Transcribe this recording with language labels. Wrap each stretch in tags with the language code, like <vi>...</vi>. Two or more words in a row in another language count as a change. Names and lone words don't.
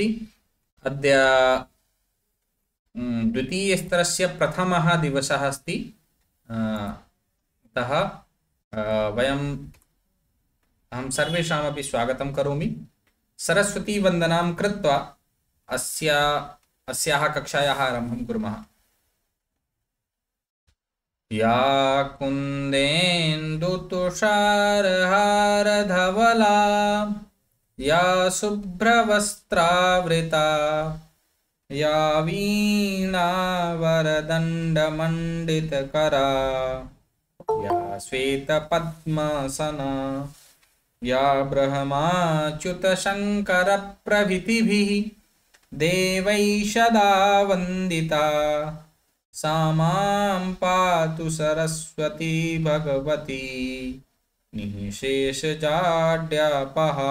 <sa>अद्य द्वितीयस्तरस्य प्रथमः दिवसः अस्ति। अतः वयम् अहं सर्वेषामपि स्वागतं करोमि। सरस्वतीवन्दनां कृत्वा अस्याः कक्षायाः आरम्भं कुर्मः। या कुन्देन्दुतुषारहारधवला या शुभ्रवस्त्रावृता या वीणावरदण्डमण्डितकरा या श्वेतपद्मासना या ब्रह्माच्युतशङ्करप्रभृतिभिः देवैषदा वन्दिता सा मां पातु सरस्वती भगवती निःशेषजाड्यापहा।</sa>